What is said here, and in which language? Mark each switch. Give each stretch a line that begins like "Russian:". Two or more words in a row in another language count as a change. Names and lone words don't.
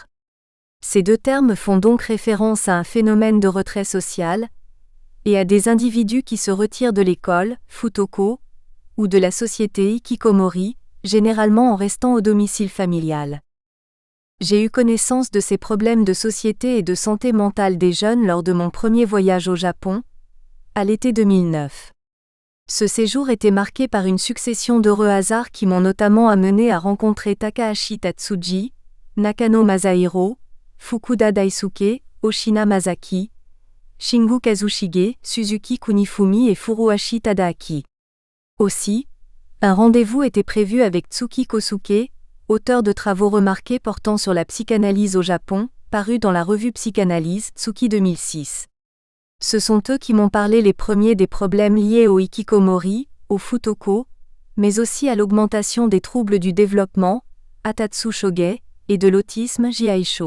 French: Ces deux termes font donc référence à un phénomène de retrait social, et à des individus qui se retirent de l'école, futoko, ou de la société hikikomori, généralement en restant au domicile familial. J'ai eu connaissance de ces problèmes de société et de santé mentale des jeunes lors de mon premier voyage au Japon, à l'été 2009. Ce séjour était marqué par une succession d'heureux hasards qui m'ont notamment amené à rencontrer Takahashi Tatsuji, Nakano Masahiro, Fukuda Daisuke, Oshina Masaki, Shingu Kazushige, Suzuki Kunifumi et Furuhashi Tadaaki. Aussi, Un rendez-vous était prévu avec Tsuki Kosuke, auteur de travaux remarqués portant sur la psychanalyse au Japon, paru dans la revue Psychanalyse, Tsuki 2006. Ce sont eux qui m'ont parlé les premiers des problèmes liés au hikikomori, au futoko, mais aussi à l'augmentation des troubles du développement,
Japanese: Atatsu Shoge,
French: et de l'autisme, Jiaisho.